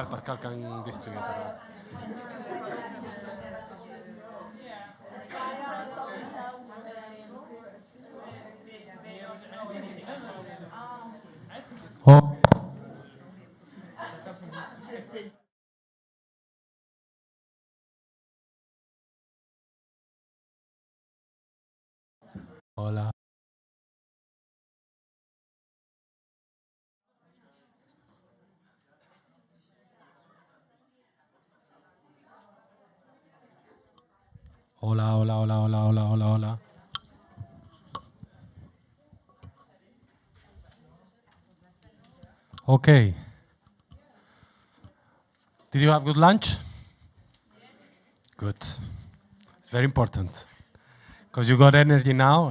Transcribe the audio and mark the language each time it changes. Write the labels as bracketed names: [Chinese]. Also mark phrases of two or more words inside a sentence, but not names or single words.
[English] Pascal can distribute it. Oh. Hola. [Spanish] Hola, hola, hola, hola, hola, hola, hola. [English] Okay. Did you have good lunch? Good. It's very important. Because you got energy now.